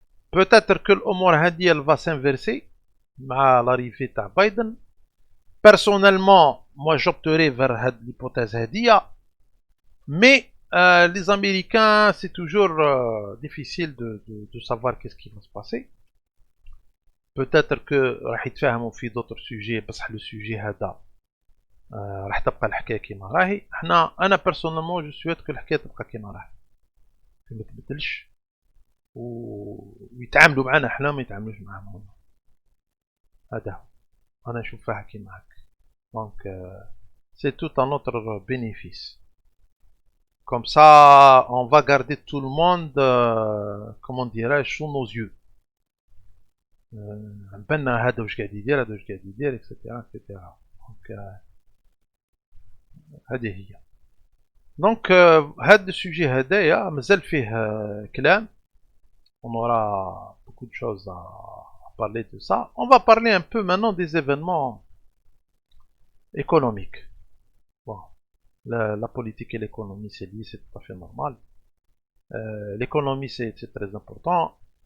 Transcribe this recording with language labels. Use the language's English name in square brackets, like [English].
[French] Peut-être que [Arabic] الامور هذه [French] elle va s'inverser مع l'arrivée [Arabic] تاع بايدن. [French] Personnellement moi j'opterais vers [Arabic] هاد [French] l'hypothèse [Arabic] هذه [French] mais les Américains, c'est toujours difficile de savoir qu'est-ce qui va se passer. Peut-être que [Arabic] راح يتفاهموا في [French] d'autres sujets [Arabic] بصح [French] le sujet [Arabic] هذا راح تبقى الحكايه كيما راهي. انا [French] personnellement je souhaite que [Arabic] الحكايه تبقى كيما راهي ما تبدلش ويتعاملوا معنا احنا ما يتعاملوش معاهم هما. هذا هو انا نشوفها كيما هكا. [French] Donc c'est tout à notre bénéfice. Comme ça, on va garder tout le monde, comment dirais-je, sous nos yeux. [Arabic] نبنا هذا واش قاعد يدير هذا واش قاعد يدير etc etc. Donc هذه هي. Donc هذا السوجي هذايا مازال فيه كلام. [French] On aura beaucoup de choses à parler de ça. On va parler un peu maintenant des événements économiques. Bon. La politique et l'économie c'est lié, c'est tout à fait normal. L'économie c'est très important.